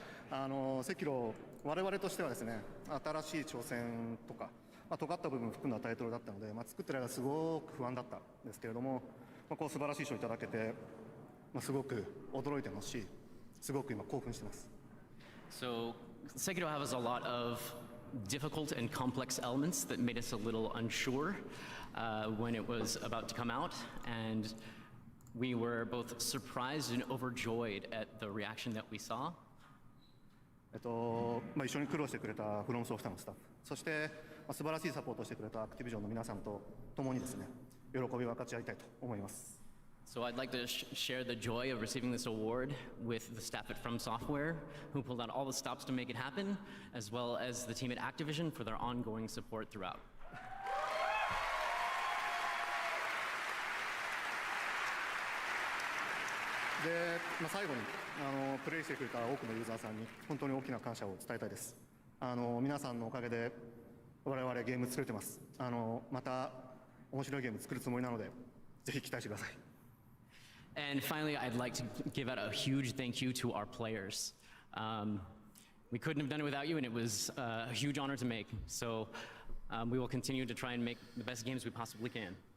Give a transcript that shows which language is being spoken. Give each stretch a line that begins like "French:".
Japanese: 赤炉、我々としてはですね、新しい挑戦とか、尖った部分を含んだタイトルだったので、作ってる間すごく不安だったんですけれども、こう素晴らしい賞をいただけて、すごく驚いてますし、すごく今興奮してます。
English: So, Sekiro has a lot of difficult and complex elements that made us a little unsure when it was about to come out, and we were both surprised and overjoyed at the reaction that we saw.
Japanese: 一緒に苦労してくれたフロムソフトのスタッフ、そして素晴らしいサポートをしてくれたアクティビジョンの皆さんと共にですね、喜びを分かち合いたいと思います。
English: So I'd like to share the joy of receiving this award with the staff at From Software, who pulled out all the stops to make it happen, as well as the team at Activision for their ongoing support throughout.
Japanese: で、最後にプレイしてくれた多くのユーザーさんに本当に大きな感謝を伝えたいです。皆さんのおかげで我々ゲーム作れてます。また面白いゲーム作るつもりなので、ぜひ期待してください。
English: And finally, I'd like to give out a huge thank you to our players. We couldn't have done it without you, and it was a huge honor to make. So we will continue to try and make the best games we possibly can.